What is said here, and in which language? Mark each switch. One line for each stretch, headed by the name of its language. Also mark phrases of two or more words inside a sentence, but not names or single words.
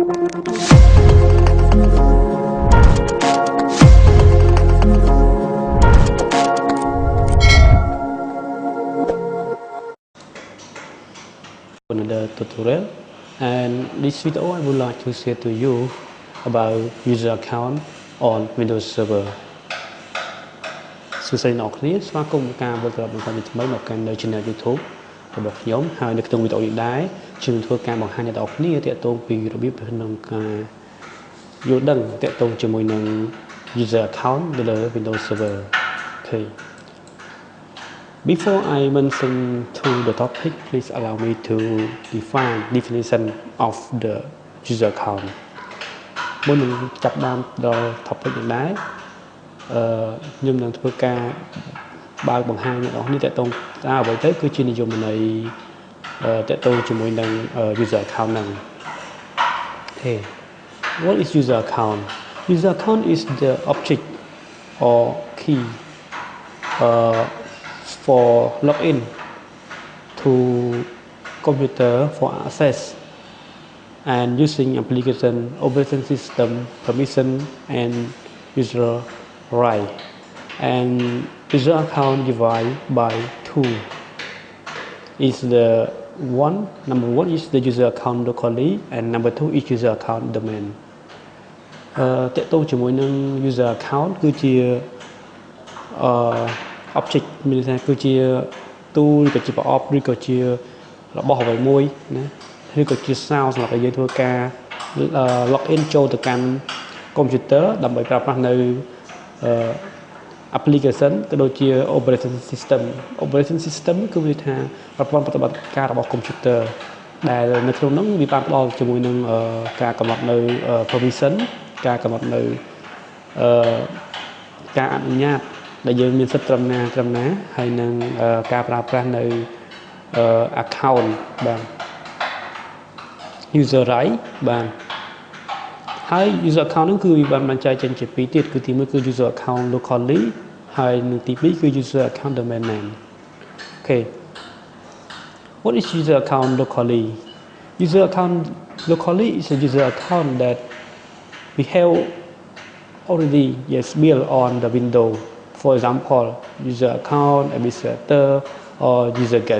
English: Another tutorial, and this video I would like to share to you about user account on Windows Server.
Khmer: សួស្តីអ្នកនរគ្នាស្វាគមន៍ការវិលត្រឡប់មកកាន់ថ្មីមកកាន់នៅ channel YouTube របស់ខ្ញុំហើយនៅក្នុងវីដេអូនេះដែរខ្ញុំធ្វើការបង្ហាញអ្នកនរគ្នាទាក់ទងពីរបៀបក្នុងការយល់ដឹងទាក់ទងជាមួយនឹង
English: user account
Khmer: នៅលើ Windows Server. Okay.
English: Before I mention to the topic, please allow me to define definition of the user account.
Khmer: មុននឹងចាប់ផ្ដើមដល់ topic នេះដែរខ្ញុំនឹងធ្វើការបើកបង្ហាញអ្នកនរគ្នាទាក់ទងថាអ្វីទៅគឺជានិយមន័យទាក់ទងជាមួយនឹង
English: user account
Khmer: ហ្នឹង Okay.
English: What is user account? User account is the object or key for login to computer for access and using application, operating system, permission and user right. And user account divided by two. Is the number one is the user account locally and number two is user account domain.
Khmer: តើតើជាមួយនឹង
English: user account
Khmer: គឺជា object មានន័យថាគឺជា tool ឬក៏ជាប្រអប់ឬក៏ជារបស់អ្វីមួយណាឬក៏ជាសោសម្រាប់ឲ្យយើងធ្វើការ login ចូលទៅកាន់ computer ដើម្បីប្រើប្រាស់នៅ application ក៏ដូចជា
English: operating system
Khmer: គឺមានន័យថាប្រព័ន្ធប្រតិបត្តិការរបស់ computer ដែលនៅក្នុងនោះវាបានផ្ដល់ជាមួយនឹងការកំណត់នៅ permission ការកំណត់នៅ ការអនុញ្ញាតដែលយើងមានសិទ្ធិត្រឹមណាហើយនឹងការប្រើប្រាស់នៅ account បាទ
English: user right
Khmer: បាទហើយ
English: user account
Khmer: ហ្នឹងគឺវាបានបែងចែកចេញជាពីរទៀតគឺទីមួយគឺ
English: user account locally
Khmer: ហើយនិងទីពីរគឺ
English: user account domain name. Okay. What is user account locally? User account locally is a user account that we have already built on the window. For example, user account, administrator, or user guest.